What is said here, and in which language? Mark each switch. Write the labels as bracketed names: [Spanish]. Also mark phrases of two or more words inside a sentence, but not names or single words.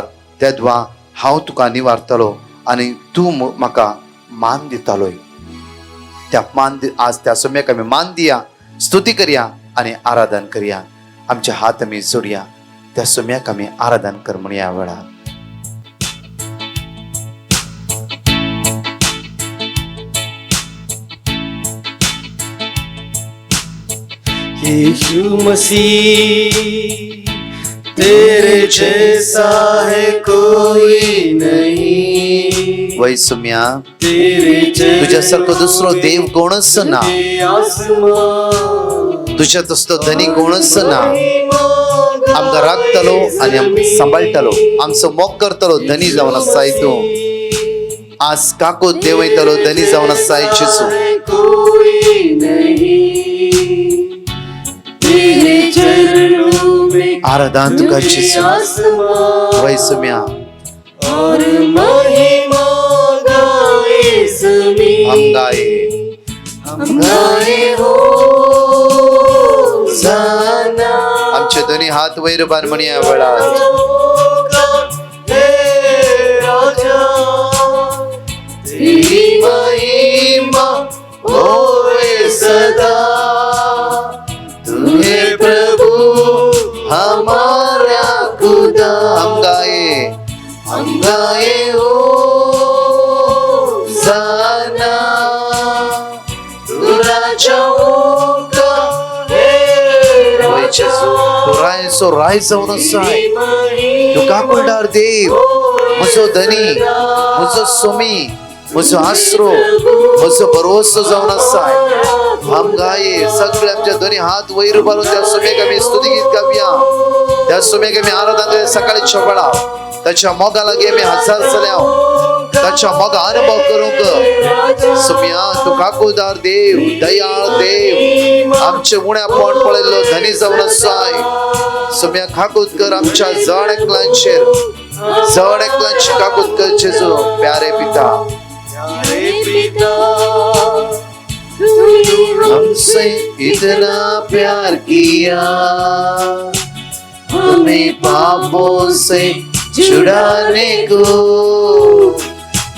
[Konkani] तेदवा हांव तुका निवारतलो आनी तूं म्हाका मान दितालोय. त्या आज त्या सम्याक आमी मान दिया, स्तुती करया आनी आराधन करया. आमचे हात आमी जोडया, त्या सम्याक आमी आराधन कर म्हणून ह्या वेळार. [Hindi] यीशु मसीह तेरे जैसा है कोई नहीं. [Konkani] वै सम्या, [Hindi] तेरे [Konkani] तुझ्यासारखो दुसरो देव कोणच ना. तुझ्या तसलो धनी कोणच ना. आमकां राखतलो आनी आमकां सांबाळटलो, आमचो मोग करतलो. धनी जावन आसाय तूं. आज काको देव वयतलो, धनी जावन आसाय जेजू. आराधन तुका जेजू. वै सम्या, [Hindi] और महिमा गाए ज़मीन. हम गाए हो जाना. [Konkani] आमचे दोन्ही हात वयर बार म्हण या वेळार. [Hindi] राजा तेरी महिमा होए सदा. तू है प्रभु हमारा खुदा. हम गाए हो जाना. तू राजाओं का [Konkani] वै जेजू, तू रायसो राय जावन आसाय. तू काकुळदार देव, म्हजो धनी, म्हजो सोमी, म्हजो आसरो, म्हजो भरोसो जावन आसाय. [Hindi] हम गाये [Konkani] सगळे आमच्या दोन्ही हात वयर बारून त्या सोम्याक आमी स्तुती गीत गावया. त्या सोम्याक आमी आराधन करया सकाळच्या वेळा. ताच्या मोगा लागीं आमी हजार जाल्या. ताच्या मोगा अनुभव करूंक. सोम्या, तू काकुळदार देव, दयाळ देव, आमचे उण्यापण पळयल्लो धनी जावन आसाय. सोम्या काकूत कर आमच्या जण एकल्यांचेर. जण एकल्यांची काकूत कर जेजू. [Hindi] प्यारे पिता, हमसे इतना प्यार किया, हमें पापों से छुड़ाने को